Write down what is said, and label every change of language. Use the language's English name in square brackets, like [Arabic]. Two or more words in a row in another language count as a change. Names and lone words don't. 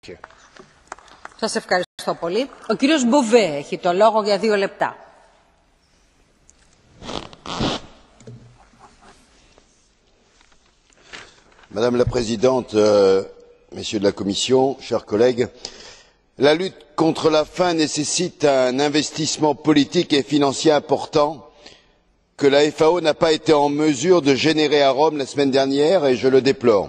[Greek] Σας ευχαριστώ πολύ. Ο κύριος Μποβέ έχει το λόγο για 2 λεπτά. [French] Madame la Présidente, Messieurs de la Commission, chers collègues, la lutte contre la faim nécessite un investissement politique et financier important que la FAO n'a pas été en mesure de générer à Rome la semaine dernière et je le déplore.